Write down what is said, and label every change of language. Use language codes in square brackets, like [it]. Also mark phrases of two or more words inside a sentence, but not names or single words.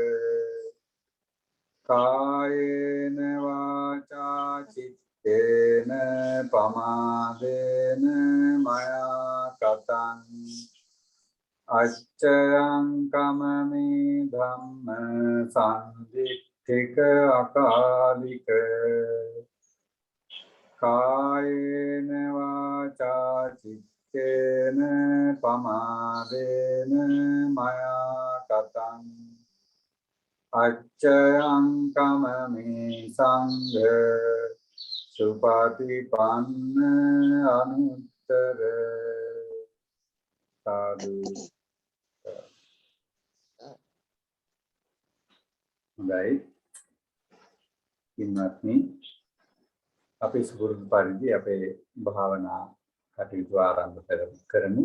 [pi] कायेन वाचा चित्तेन पमादेन मया कतं अच्चयं कममे धम्म सन्दिट्ठिक अकालिक कायेन वाचा चित्तेन पमादेन मया कतं अच्चयं कममे संඝ සුපටිපන්න අනුත්තර සාදු. [si] හොඳයි ඉන්නත්නි අපි සුපුරුදු පරිදි අපේ භාවනා කටයුතු ආරම්භ කරමු.